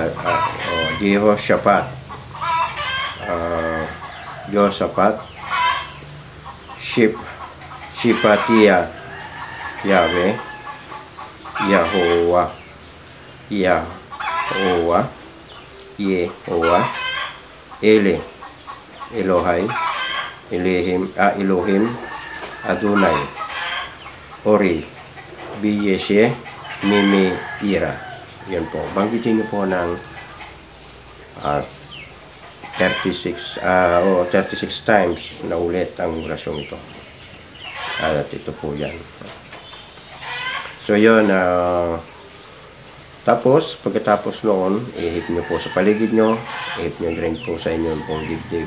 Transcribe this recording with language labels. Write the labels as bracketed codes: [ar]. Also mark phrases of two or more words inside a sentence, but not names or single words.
[tl] Josaphat, Shipatia, Yahweh, Yehovah, Elohai, Elohim, Adonai, Ori, Biyeshe, Mimi, Ira. Yan po. Banggitin niyo po ng 36 times na ulit ang orasyong ito. At ito po yan. So yun, tapos pagkatapos noon, ihip nyo po sa paligid nyo, ihip nyo rin po sa inyong pong dibdib.